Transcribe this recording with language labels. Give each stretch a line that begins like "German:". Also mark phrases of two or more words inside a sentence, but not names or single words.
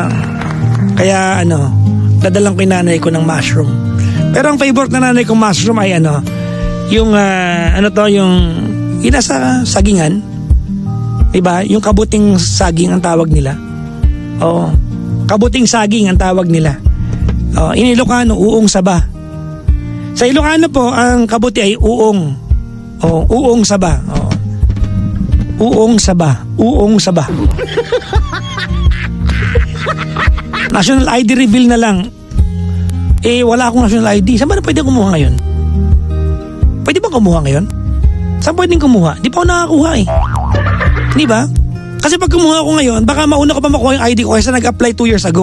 Filipino: Kaya dadalang ko yung nanay ko ng mushroom. Pero ang favorite na nanay kong mushroom ay yung yung nasa sagingan. Diba? Yung kabuting saging ang tawag nila. Oo. Kabuting saging ang tawag nila.
English: In Ilocano,
Iloko: uong saba.
Filipino: Sa Ilocano po, ang kabuti ay uong.
Iloko: Uong saba. Uong saba. Uong saba.
English: National ID reveal
Filipino: na lang. Wala akong
English: national ID.
Filipino: Saan ba na pwede kumuha ngayon? Pwede ba kumuha ngayon? Saan pwedeng kumuha? Di pa ako nakakuha eh. Di ba? Kasi pag kumuha ako ngayon, baka mauna ko pa makuha yung ID ko kaysa nag-apply 2
English: years ago.